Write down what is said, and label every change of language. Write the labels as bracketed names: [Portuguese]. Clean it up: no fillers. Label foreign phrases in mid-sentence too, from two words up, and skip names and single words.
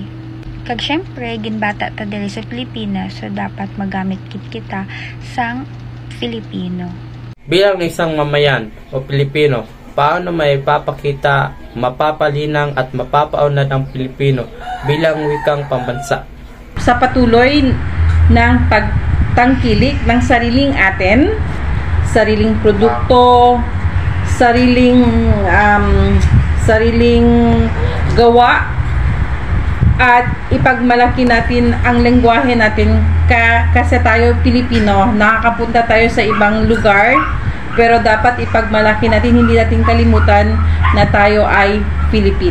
[Hiligaynon] Kag syempre ginbata ta diri sa Pilipinas, so dapat magamit kita sang Filipino. [Filipino] Bilang isang mamayan o Pilipino, paano may papakita, mapapalinang at mapapaunlad ang Pilipino bilang wikang pambansa? Sa patuloy ng pagtangkilik ng sariling atin, sariling produkto, sariling gawa, at ipagmalaki natin ang lengguwahe natin kasi tayo Pilipino, nakakapunta tayo sa ibang lugar, pero dapat ipagmalaki natin, hindi natin kalimutan na tayo ay Pilipino.